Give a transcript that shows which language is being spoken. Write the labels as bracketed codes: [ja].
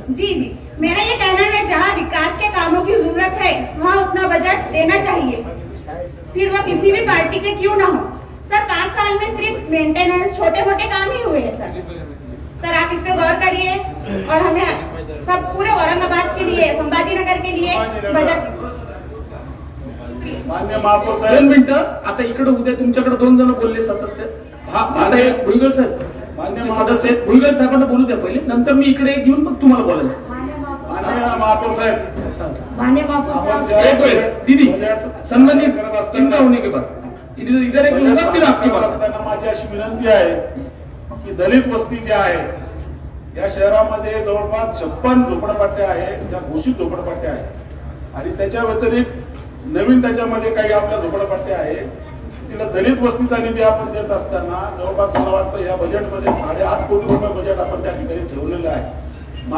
[hi] जी, मेरा ये कहना है जहाँ विकास के कामों की जरूरत है वहाँ उतना बजट देना चाहिए, फिर वह किसी भी पार्टी के क्यों ना हो। सर 5 साल में सिर्फ मेंटेनेंस छोटे मोटे काम ही हुए हैं सर आप इस पे गौर करिए और हमें सब पूरे औरंगाबाद के लिए, संभाजी नगर के लिए बजट। [mr] मान्य महापौर 2 साहेब, मिनिटं आता इकडे उद्या तुमच्याकडे 2 जण बोलले सातत्य। हा आता एक भुईगल साहेब मान्य सदस्य आहेत, भुईगल साहेबांना बोलू द्या पहिले, नंतर मी इकडे एक घेऊन मग तुम्हाला बोलायला। मान्य महापौर साहेब, [hi] एक मिनट दीदी, सम्मानित इनका होने के बाद इधर एक होगा फिर आपकी बात। [mr] असताना माझी अशी विनंती आहे की दलित वस्ती ज्या आहे या शहरामध्ये जवळपास 56 झोपडपट्ट्या आहेत, त्या घोषित झोपडपट्ट्या आहेत आणि त्याच्या व्यतिरिक्त नवीन त्याच्यामध्ये काही आपल्या झोपडपट्ट्या आहेत, तिला दलित वस्तीचा निधी आपण देत असताना जवळपास मला वाटतं या बजेटमध्ये 8.5 कोटी रुपये बजेट आपण त्या ठिकाणी ठेवलेलं आहे।